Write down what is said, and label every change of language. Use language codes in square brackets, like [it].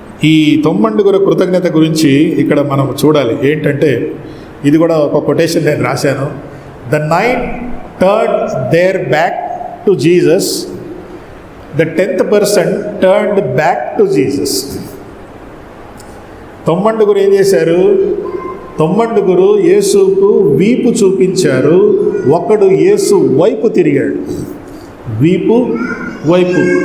[te] ఈ తొమ్మండుగురు కృతజ్ఞత గురించి ఇక్కడ మనం చూడాలి. ఏంటంటే ఇది కూడా ఒక కొటేషన్ నేను రాశాను. [en] The 9 turned their back to Jesus, the 10th person turned back to Jesus. [te] తొమ్మండుగురు ఏం చేశారు? తొమ్మండుగురు యేసుకు వీపు చూపించారు, ఒకడు యేసు వైపు తిరిగాడు. వీపు వైపు.